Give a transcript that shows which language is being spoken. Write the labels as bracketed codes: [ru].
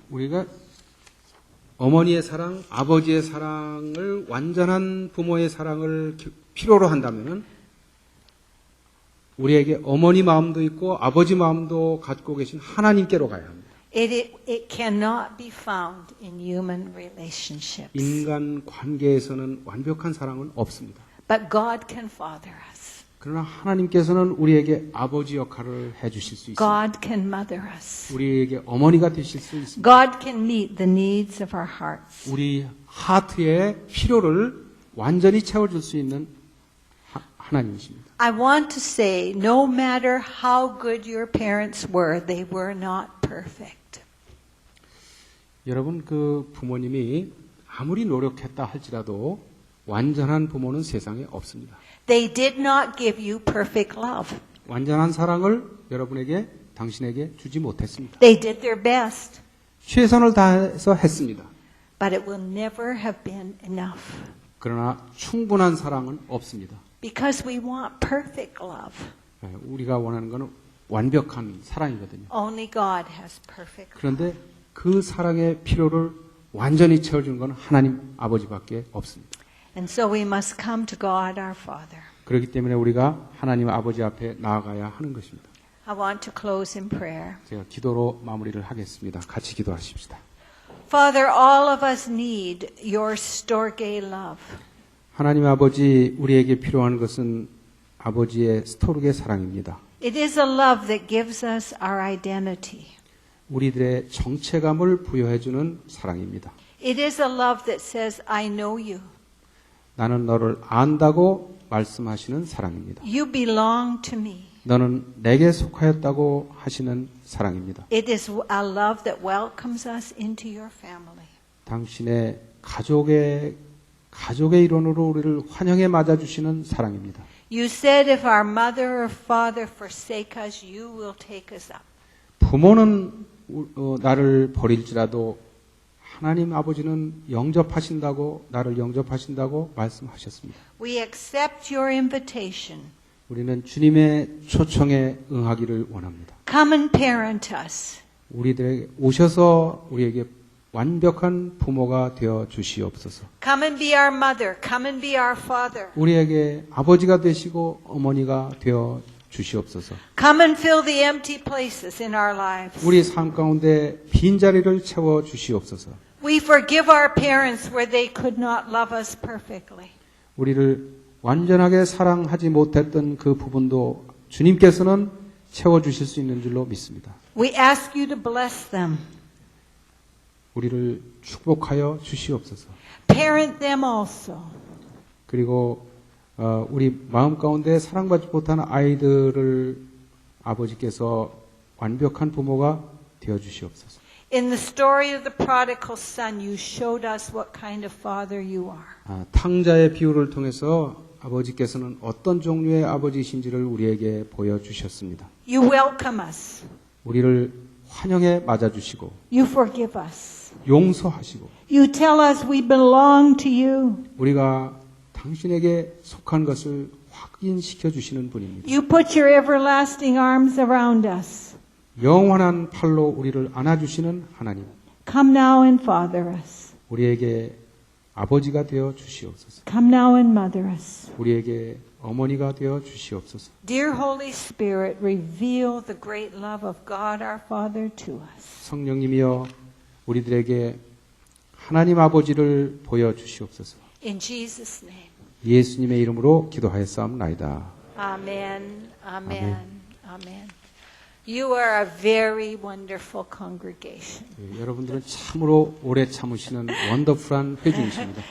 [ko] 우리가 어머니의 사랑, 아버지의 사랑을 완전한 부모의 사랑을 필요로 한다면은 우리에게 어머니 마음도 있고 아버지 마음도 갖고 계신 하나님께로 가야 합니다. [en] It cannot be found in human relationships. [ko] 인간 관계에서는 완벽한 사랑은 없습니다. [en] But God can father us. [ko] 그러나 하나님께서는 우리에게 아버지 역할을 해주실 수 있습니다. [en] God can mother us. [ko] 우리에게 어머니가 되실 수 있습니다. [en] God can meet the needs of our hearts. [ko] 우리 하트의 필요를 완전히 채워줄 수 있는 하나님이십니다. [en] I want to say, no matter how good your parents were, they were not perfect. [ko] 여러분 그 부모님이 아무리 노력했다 할지라도 완전한 부모는 세상에 없습니다. [en] They did not give you perfect love. [ko] 완전한 사랑을 여러분에게 당신에게 주지 못했습니다. [en] They did their best, [ko] 최선을 다해서 했습니다. [en] but it will never have been enough. [ko] 그러나 충분한 사랑은 없습니다. [en] Because we want perfect love. [ko] 우리가 원하는 것은 완벽한 사랑이거든요. [en] Only God has perfect love. [ko] 그런데 그 사랑의 필요를 완전히 채워주는 건 하나님 아버지밖에 없습니다. [en] And so we must come to God our Father. [ko] 그렇기 때문에 우리가 하나님 아버지 앞에 나아가야 하는 것입니다. [en] I want to close in prayer. [ko] 제가 기도로 마무리를 하겠습니다. 같이 기도하십시다. [en] Father, all of us need your storge love. [ko] 하나님 아버지, 우리에게 필요한 것은 아버지의 스토르게 사랑입니다. [en] It is a love that gives us our identity. [ko] 우리들의 정체감을 부여해주는 사랑입니다. [en] It is a love that says, I know you. [ko] 나는 너를 안다고 말씀하시는 사랑입니다. [en] You belong to me. [ko] 너는 내게 속하였다고 하시는 사랑입니다. [en] It is a love that welcomes us into your family. [ko] 당신의 가족의 일원으로 우리를 환영해 맞아주시는 사랑입니다. [en] You said if our mother or father forsake us, you will take us up. [ko] 부모는 나를 버릴지라도 하나님 아버지는 나를 영접하신다고 말씀하셨습니다. [en] We accept your invitation. [ko] 우리는 주님의 초청에 응하기를 원합니다. [en] Come and parent us. [ko] 우리들에게 오셔서 우리에게 완벽한 부모가 되어 주시옵소서. [en] Come and be our mother. Come and be our father. [ko] 우리에게 아버지가 되시고 어머니가 되어 주시옵소서. [en] Come and fill the empty places in our lives. [ko] 우리 삶 가운데 빈자리를 채워 주시옵소서. [en] We forgive our parents where they could not love us perfectly. [ko] 우리를 완전하게 사랑하지 못했던 그 부분도 주님께서는 채워 주실 수 있는 줄로 믿습니다. [en] We ask you to bless them. [ko] 우리를 축복하여 주시옵소서. [en] Parent them also. [ko] 그리고 우리 마음 가운데 사랑받지 못하는 아이들을 아버지께서 완벽한 부모가 되어 주시옵소서. [en] In the story of the prodigal son, you showed us what kind of father you are. [ko] 탕자의 비유를 통해서 아버지께서는 어떤 종류의 아버지이신지를 우리에게 보여주셨습니다. [en] You welcome us. [ko] 우리를 환영해 맞아주시고 [en] You forgive us. [ko] 용서하시고 [en] You tell us we belong to you. [ko] 우리가 당신에게 속한 것을 확인시켜 주시는 분입니다. [en] You put your everlasting arms around us. [ko] 영원한 팔로 우리를 안아주시는 하나님. [en] Come now and father us. [ko] 우리에게 아버지가 되어 주시옵소서. [en] Come now and mother us. [ko] 우리에게 어머니가 되어 주시옵소서. [en] Dear Holy Spirit, reveal the great love of God our Father to us. [ko] 성령님이여 우리들에게 하나님 아버지를 보여주시옵소서. [en] In Jesus' name. [ko] 예수님의 이름으로 기도하였사옵나이다. [en] Amen. Amen. Amen. Amen. You are a very wonderful congregation. [ko] 예, 여러분들은 참으로 오래 참으시는 원더풀한 회중이십니다.